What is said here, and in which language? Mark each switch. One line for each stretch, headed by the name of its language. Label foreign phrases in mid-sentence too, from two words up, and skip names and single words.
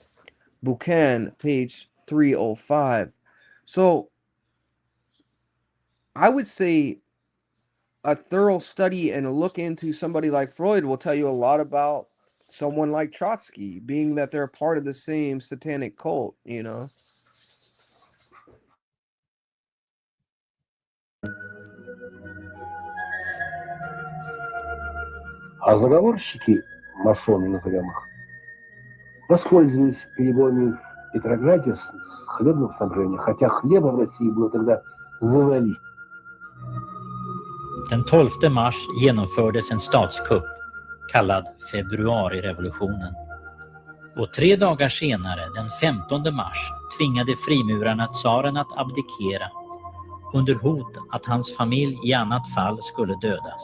English: Buchan, page 305. So, I would say a thorough study and a look into somebody like Freud will tell you a lot about someone like Trotsky, being that they're part of the same satanic cult,
Russian: А заговорщики, масоны назовем их, воспользовались перебоями в Петрограде с хлебным снабжением, хотя хлеба в России было тогда завались.
Swedish: Den 12 mars genomfördes en statskupp kallad februarirevolutionen. Och 3 dagar senare, den 15 mars, tvingade frimurarna tsaren att abdikera under hot att hans familj i annat fall skulle dödas.